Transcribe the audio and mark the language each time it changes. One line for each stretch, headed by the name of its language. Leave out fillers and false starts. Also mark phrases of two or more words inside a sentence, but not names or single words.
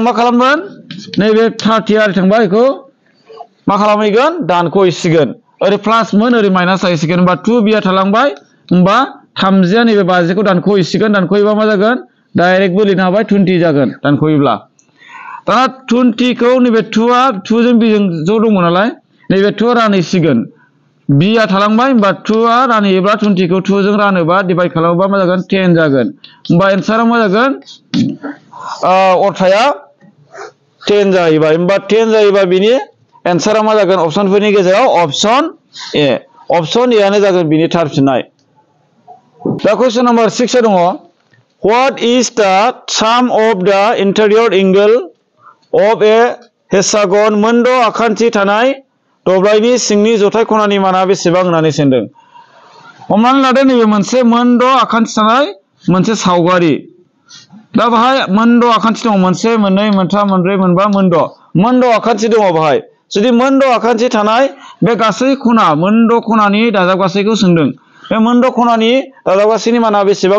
Bodo: मा खालामगोन नैबे 30 आरि थांबाय बेखौ मा खालामहैगोन दानख'हैसिगोन ओरै प्लास मोन ओरै माइनास जाहैसिगोन होमबा 2B आ थालांबाय होमबा 30 आ नैबे 50 खौ दानख'हैसिगोन दानख'हैबा मा जागोन डाइरेक्टबो लिरनो हाबाय 20 जागोन दानख'योब्ला दाना 20 खौ नैबे 2 आ 2 जों B जों ज' दङ नालाय नैबे 2 रानहैसिगोन B आ थालांबाय होमबा 2 आ रानहैयोब्ला 20 खौ 2 जों रानोबा डिभाइड खालामोबा मा जागोन 10 जागोन होमबा एन्सारा मा जागोन अरथाइया 10 जाहैबाय होमबा 10 जायोबा बिनि एन्सारा मा जागोन अपसनफोरनि गेजेराव
English: option A
Bodo: आनो जागोन बिनि थार फिननाय दा
English: question number
Bodo: 6 दङ
English: What is the sum of the interior angle of a hexagon
Bodo: मोनद' आखान्थि थानाय दब्लायनि सिंनि जथाय खनानि माना बेसेबां होननानै सोंदों हमनानै लादो नैबे मोनसे मोनद' आखान्थि थानाय मोनसे सावगारि दा बाहाय मोनद' आखान्थि दङ मोनसे मोननै मोनथाम मोनब्रै मोनबा मोनद' आखान्थि दङ बाहाय जुदि मोनद' आखान्थि थानाय बे गासै खना मोनद' खनानि दाजाबगासैखौ सोंदों बे मोनद' खनानि दाजाबगासैनि माना बेसेबां